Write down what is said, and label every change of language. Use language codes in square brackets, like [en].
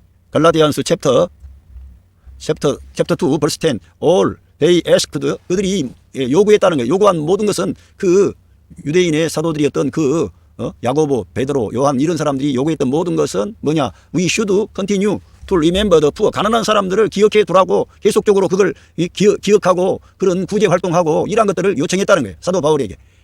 [en] 갈라디안스 챕터 2 verse 10. All they asked, [ko] 그들이 요구했다는 거예요. 요구한 모든 것은 그 유대인의 사도들이었던 야고보, 베드로, 요한 이런 사람들이 요구했던 모든 것은 뭐냐? [en] We should continue to remember the poor. [ko] 가난한 사람들을 기억해 두라고 계속적으로 그걸 기억하고 그런 구제 활동하고 이런 것들을 요청했다는 거예요. 사도 바울에게.